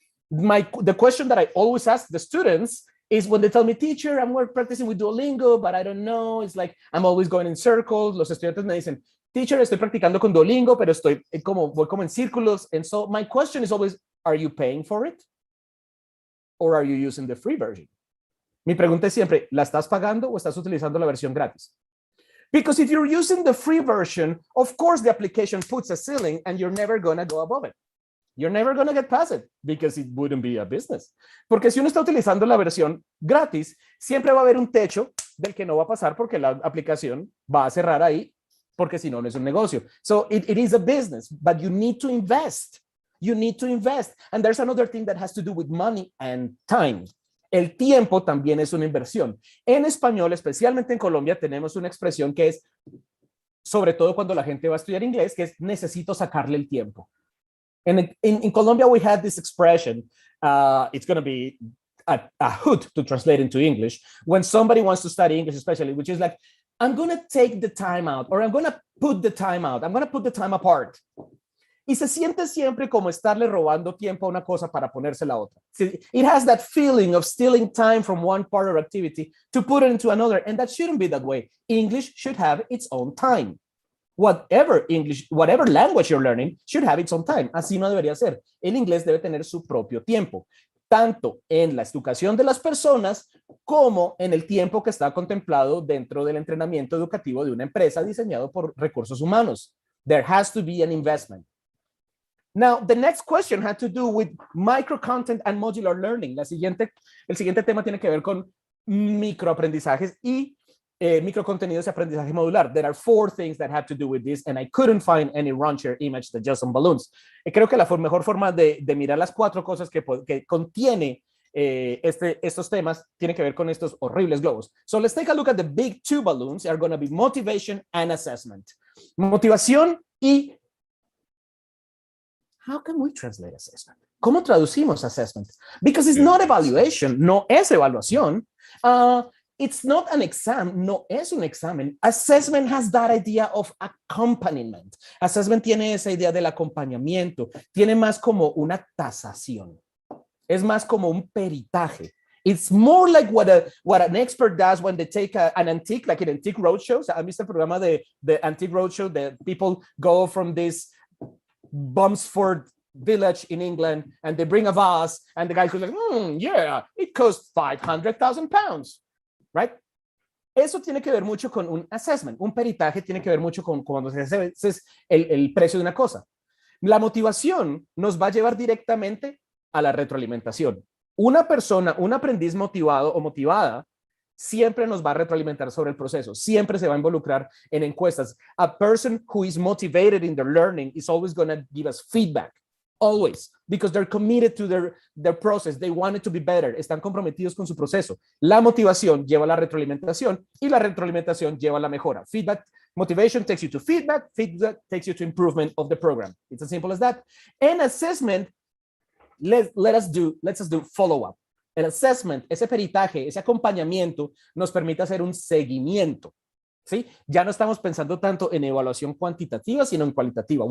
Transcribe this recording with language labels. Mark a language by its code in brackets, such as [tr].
[en] The question that I always ask the students is when they tell me, teacher, I'm practicing with Duolingo, but I don't know. It's like I'm always going in circles. [es] Los estudiantes me dicen, teacher, estoy practicando con Duolingo, pero voy como en círculos. [en] And so my question is always, are you paying for it? Or are you using the free version? [es] Mi pregunta es siempre, ¿la estás pagando o estás utilizando la versión gratis? [en] Because if you're using the free version, of course the application puts a ceiling and you're never going to go above it. You're never going to get past it because it wouldn't be a business. [es] Porque si uno está utilizando la versión gratis, siempre va a haber un techo del que no va a pasar porque la aplicación va a cerrar ahí, porque si no, no es un negocio. [en] So it is a business, but you need to invest. You need to invest. And there's another thing that has to do with money and time. [es] El tiempo también es una inversión. En español, especialmente en Colombia, tenemos una expresión que es, sobre todo cuando la gente va a estudiar inglés, que es necesito sacarle el tiempo. [en] In Colombia, we had this expression, it's going to be a hoot to translate into English, when somebody wants to study English especially, which is like, I'm going to take the time out, or I'm going to put the time out, I'm going to put the time apart. [es] Y se siente siempre como estarle robando tiempo a una cosa para ponérsela a otra. [en] It has that feeling of stealing time from one part or activity to put it into another, and that shouldn't be that way. English should have its own time. Whatever language you're learning should have its own time. [es] Así no debería ser. El inglés debe tener su propio tiempo, tanto en la educación de las personas como en el tiempo que está contemplado dentro del entrenamiento educativo de una empresa diseñado por recursos humanos. [en] There has to be an investment. Now, the next question had to do with micro-content and modular learning. [es] El siguiente tema tiene que ver con microaprendizajes y microcontenidos y aprendizaje modular. [en] There are 4 things that have to do with this, and I couldn't find any raunchier image than just some balloons. [es] Creo que la mejor forma de mirar las 4 cosas que contiene estos temas tiene que ver con estos horribles globos. [en] So let's take a look at the big 2 balloons. They are going to be motivation and assessment. [es] Motivación y... [en] How can we translate assessment? [es] ¿Cómo traducimos assessment? [en] Because it's not evaluation, [es] no es evaluación. [en] It's not an exam, [es] no es un examen. [en] Assessment has that idea of accompaniment. [es] Assessment tiene esa idea del acompañamiento, tiene más como una tasación. Es más como un peritaje. [en] It's more like what an expert does when they take an antique, like in antique roadshows. [es] ¿Han visto el programa de antique roadshow? [en] The people go from this Bumsford village in England and they bring a vase and the guy goes like, yeah, it costs 500,000 pounds, right? [es] Eso tiene que ver mucho con un assessment, un peritaje tiene que ver mucho con cuando se hace el precio de una cosa. La motivación nos va a llevar directamente a la retroalimentación. Una persona, un aprendiz motivado o motivada, siempre nos va a retroalimentar sobre el proceso, siempre se va a involucrar en encuestas. [en] A person who is motivated in their learning is always going to give us feedback, always, because they're committed to their process, they want it to be better, [es] están comprometidos con su proceso. La motivación lleva a la retroalimentación y la retroalimentación lleva a la mejora. [en] Feedback, motivation takes you to feedback, feedback takes you to improvement of the program. It's as simple as that. And assessment, let's do follow-up. [es] El assessment, ese peritaje, ese acompañamiento nos permite hacer un seguimiento, ¿sí? Ya no estamos pensando tanto en evaluación cuantitativa, sino en cualitativa.